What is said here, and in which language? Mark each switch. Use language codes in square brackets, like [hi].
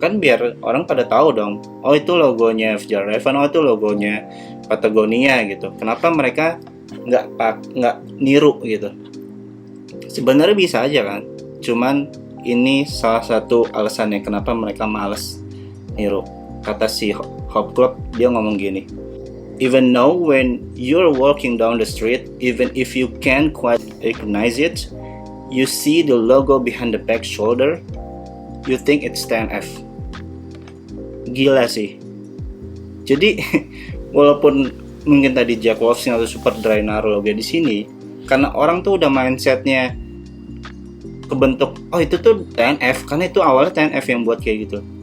[id] Kan biar orang pada tahu dong, oh itu logonya Fjällräven, oh itu logonya Patagonia gitu. Kenapa mereka nggak niru gitu? Sebenarnya bisa aja kan, cuman ini salah satu alasannya kenapa mereka males niru. Kata si Hop Club, dia ngomong gini, [en] even though when you're walking down the street, even if you can't quite recognize it, you see the logo behind the back shoulder, you think it's TNF. [id] Gila sih. Jadi walaupun mungkin tadi Jack Wolfskin atau Superdry naruh logo di sini, karena orang tuh udah mindsetnya kebentuk, oh itu tuh TNF, karena itu awalnya TNF yang buat kayak gitu.